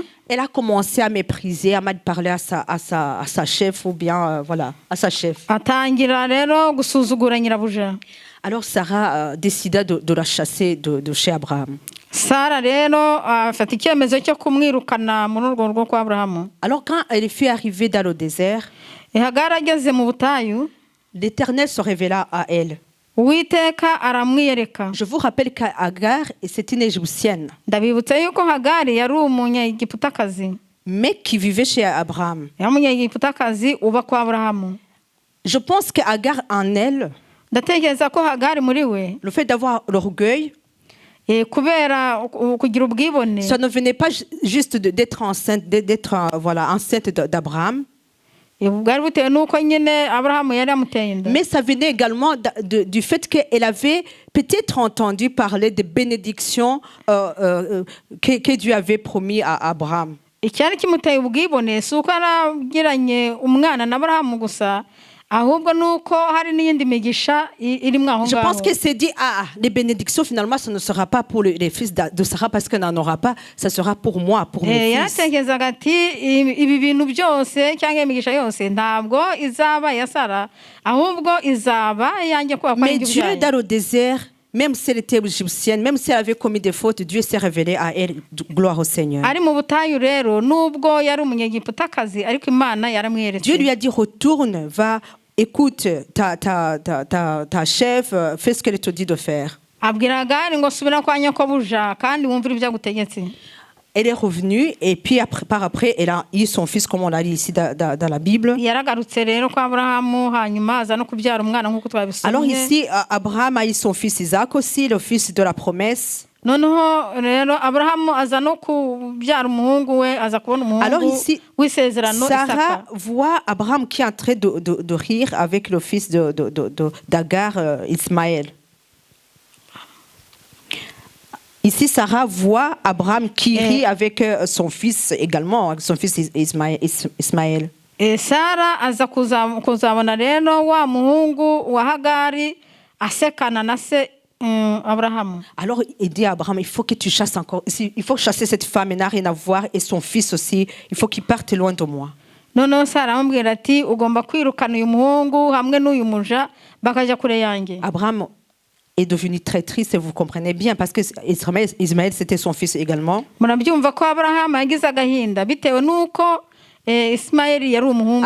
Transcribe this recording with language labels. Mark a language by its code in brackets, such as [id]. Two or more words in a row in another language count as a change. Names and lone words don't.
[fr] elle a commencé à mépriser, à mal parler à sa chef ou bien voilà, à sa chef. [rw] atangira rero gusuzugura nyirabuja. [fr] Alors Sarah décida de la chasser de chez Abraham. [rw] Sara rero afata icyemezo cyo kumwirukana muri urwo rugo kwa Aburahamu. [fr] Alors quand elle fut arrivée dans le désert, [rw] Hagari ageze mu butayu, [fr] l'Éternel se révéla à elle. [rw] Uwiteka aramwiyereka. [fr] Je vous rappelle qu'Agar, c'est une Égyptienne, [rw] Ndabibutsa yuko Hagari yari umunyegiputakazi. [fr] mais qui vivait chez Abraham. [rw] Yari umunyegiputakazi uba kwa Aburahamu. [fr] Je pense qu'Agar en elle, [rw] Ndatekereza ko Hagari muri we, [fr] le fait d'avoir l'orgueil, [rw] kubera kugira ubwibone, [fr] ça ne venait pas juste d'être enceinte, voilà, enceinte d'Abraham, [rw] bwari butewe nuko nyine Aburahamu yari amuteye inda. [fr] mais ça venait également du fait qu'elle avait peut-être entendu parler des bénédictions que Dieu avait promis à Abraham. [rw] Icyari kimuteye ubwibone si uko yaragiranye umwana na Aburahamu gusa, ahubwo nuko hari n'iyindi migisha irimo aho [fr] Je pense [rw] ngaho. [fr] qu'elle s'est dit, les bénédictions, finalement, ce ne sera pas pour les fils de Sarah parce qu'elle n'en aura pas, ça sera pour moi, pour mes fils. [rw] Yaratekerezaga ati ibi bintu byose cyangwa imigisha yose ntabwo izaba ya Sara, ahubwo izaba yanjye kubera ko ari [fr] Mais Dieu, [rw] ibyaye. [fr] dans le désert, même si elle était égyptienne, même si elle avait commis des fautes, Dieu s'est révélé à elle. Gloire au Seigneur. [rw] Ari mu butayu rero nubwo yari umunyegiputakazi ariko Imana yaramwiyeretse. [fr] Dieu lui a dit, retourne, va, écoute ta chef, fais ce qu'elle te dit de faire. [rw] Abwira Hagari ngo subira kwa nyokobuja kandi wumvire ibyo agutegetse. [fr] Elle est revenue et puis par après, elle a eu son fils, comme on l'a dit ici dans la Bible. [rw] Yaragarutse rero kwa Aburahamu hanyuma aza no kubyara umwana nk'uko twabisomye. [fr] Alors ici, Abraham a eu son fils Isaac aussi, le fils de la promesse. [rw] Noneho rero Aburahamu aza no kubyara umuhungu we, aza kubona [fr] Alors [rw] umuhungu [fr] ici, [rw] w'isezerano [fr] Sarah [rw] Isaka. [fr] voit Abraham qui est en train de rire avec le fils d'Agar, Ismaël. Ici, Sarah voit Abraham qui rit avec son fils également, son fils Ismaël. [rw] Sara aza kuzabona rero wa muhungu wa Hagari asekana na se Aburahamu. [fr] Alors il dit à Abraham, il faut que tu chasses encore, il faut chasser cette femme, elle n'a rien à voir, et son fils aussi, il faut qu'il parte loin de moi. [rw] Noneho Sara amubwira ati ugomba kwirukana uyu muhungu hamwe n'uyu muja bakajya kure yanjye. [fr] Abraham est devenu très triste, et vous comprenez bien, parce que Ismaël, c'était son fils également. [rw] Murabyumva ko Aburahamu yagize agahinda bitewe nuko Ismaeli yari umuhungu